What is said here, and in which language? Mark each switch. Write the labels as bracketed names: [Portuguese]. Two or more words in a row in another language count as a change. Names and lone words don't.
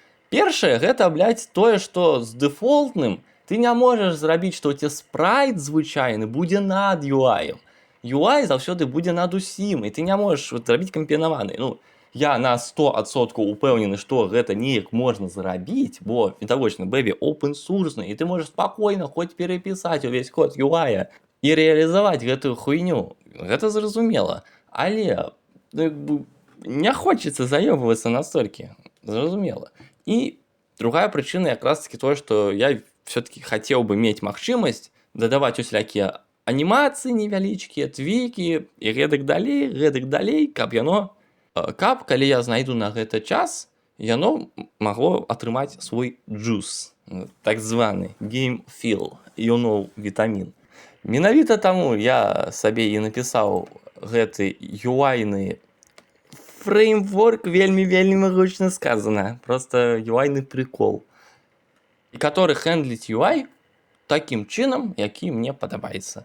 [Belarusian] Першае, гэта, блядь, тое, што з дэфолтным ты не можаш зрабіць, што ў цябе спрайт звычайны будзе над UI-ем. UI заўсёды будзе над усім, і ты не можаш зрабіць кампінаваны. Ну, я на 100% упэўнены, што гэта неяк можна зрабіць, бо, відавочна, бэбі open-source, і ты можаш спакойна хоць перапісаць увесь код UI і рэалізаваць гэтую хуйню. Гэта зразумела. Але не хочацца заёбвацца настолькі. Зразумела. І другая прычына якраз-таки тое, што я все-таки хацеў бы мець магчымасць дадаваць усялякія анімацыі невялічкія, твікі і гэтак далей, каб яно, калі я знайду на гэта час, яно магло атрымаць свой juice, так званы [English] game feel, [Belarusian] вітамін. Менавіта таму я сабе і напісаў гэты UI-ны фреймворк, вельмі гучна сказана, просто UI-ны прикол, і который хендліць UI такім чынам, які мне падабаецца.